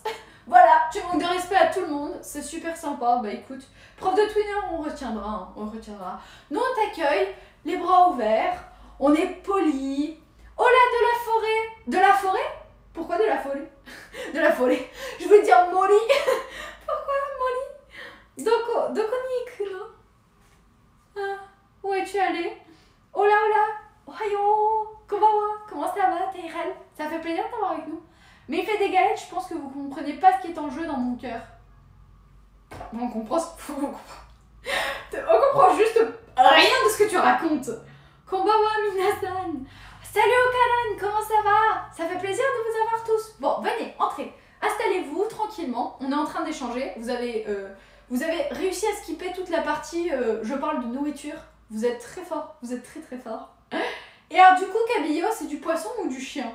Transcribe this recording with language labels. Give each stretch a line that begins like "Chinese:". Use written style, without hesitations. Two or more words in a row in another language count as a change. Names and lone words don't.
French: Voilà, tu manques de respect à tout le monde, c'est super sympa. Bah écoute, prof de Twitter, on retiendra, hein, on retiendra. Nous on t'accueille, les bras ouverts, on est poli. Oh là, de la forêt. De la forêt? Pourquoi de la forêt? De la forêt. Je voulais dire mori. Pourquoi mori?
Japanese: どこに行くの?
French: Où es-tu allé? Hola,
Japanese: おはよう、こんばんは,
French: comment ça va, Teirel? Ça fait plaisir de t'avoir avec nous. Mais il fait des galettes, je pense que vous comprenez pas ce qui est en jeu dans mon cœur. On comprend juste rien de ce que tu racontes.
Japanese: こんばんは、皆さん.
French: Salut Okaran, comment ça va? Ça fait plaisir de vous avoir tous. Bon, venez, entrez. Installez-vous tranquillement. On est en train d'échanger. Vous avez réussi à skipper toute la partie je parle de nourriture. Vous êtes très fort. Vous êtes très très fort. Et alors du coup, Kabillo, c'est du poisson ou du chien?